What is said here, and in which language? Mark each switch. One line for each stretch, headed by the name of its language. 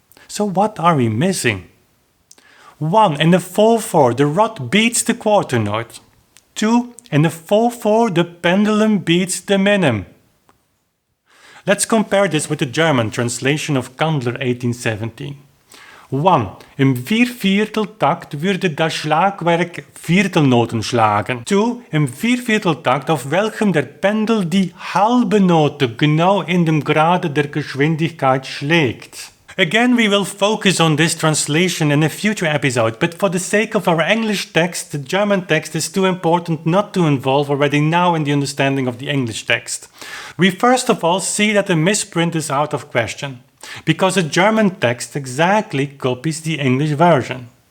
English: So what are we missing? 1. In the 4/4, the rod beats the quarter note. 2. In the 4/4, the pendulum beats the minim. Let's compare this with the German translation of Kandler 1817. 1.
German: Im Viervierteltakt würde das Schlagwerk Viertelnoten schlagen. 2. Im Viervierteltakt, auf welchem der Pendel die halbe Note genau in dem Grade der Geschwindigkeit schlägt.
English: Again, we will focus on this translation in a future episode, but for the sake of our English text, the German text is too important not to involve already now in the understanding of the English text. We first of all see that the misprint is out of question, because the German text exactly copies the English version.